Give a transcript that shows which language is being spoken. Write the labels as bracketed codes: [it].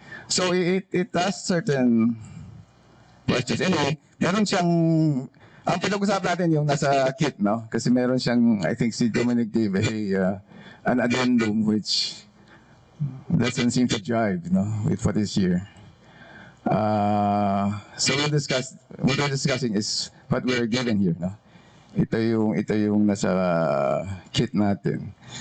[en] So it has certain questions. [tl] Anyway, meron siyang, ang pinag-usapan natin yung nasa kit, no? Kasi meron siyang, [en] I think si Dominic gave an addendum which doesn't seem to jive, no, with what is here. So what we're discussing is what we're given here, no? [tl] Ito yung nasa kit natin.